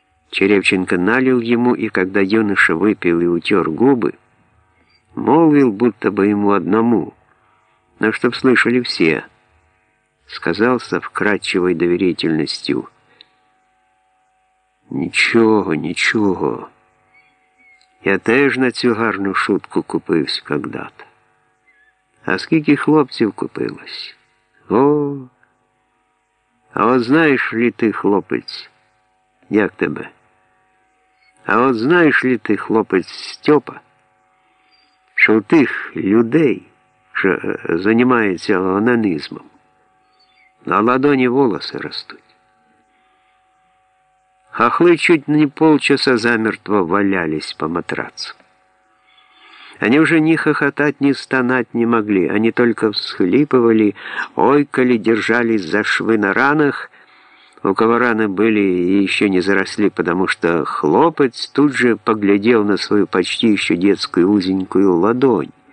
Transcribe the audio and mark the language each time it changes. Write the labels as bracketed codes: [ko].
[ru] Черевченко налил ему, и когда юноша выпил и утер губы, молвил, будто бы ему одному, но чтоб слышали все, сказал со вкрадчивой доверительностью: «Ничего, ничего. [uk] Я теж на цю гарну шутку купився [ru] когда-то. [uk] А скільки хлопців купилось? О! А от знаєш ли ти, хлопець, як тебе? А от знаєш ли ти, хлопець Стьопа, що у тих людей, що займаються онанізмом, на ладоні волоси ростуть? [ru] Хохли чуть не полчаса замертво валялись по матрацу. Они уже ни хохотать, ни стонать не могли. Они только всхлипывали, ойкали, держались за швы на ранах, у кого раны были и еще не заросли, потому что хлопец тут же поглядел на свою почти еще детскую узенькую ладонь.